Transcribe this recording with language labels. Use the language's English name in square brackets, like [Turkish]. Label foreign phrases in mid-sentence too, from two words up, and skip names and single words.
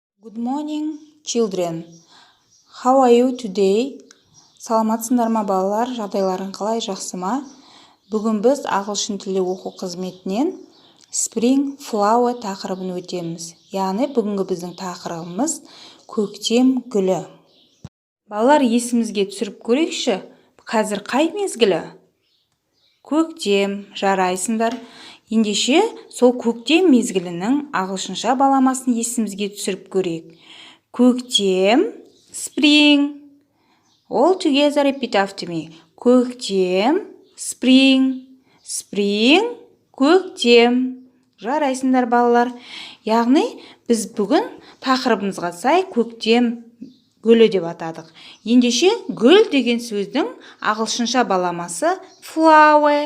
[English] Good morning, children. How are you today? [Kazakh] Саламатсыңдар ма балалар? Жағдайларың қалай, жақсы ма? Бүгін біз ағылшын тілі оқу қызметінен [English] Spring Flower [Kazakh] тақырыбын өтеміз. Яғни бүгінгі біздің тақырыбымыз көктем гүлі. Балалар, есімізге түсіріп көрейікші. Қазір қай мезгілі? Көктем, жарайсыңдар. Ендеше сол көктем мезгілінің ағылшынша баламасын есімізге түсіріп көрейік. Көктем, spring. [English] All together repeat after me. [Kazakh] Көктем, [English] spring. Spring, [Kazakh] көктем. Жарайсыңдар балалар. Яғни біз бүгін тақырыбымызға сай көктем гүлі деп атадық. Ендеше гүл деген сөздің ағылшынша баламасы flower.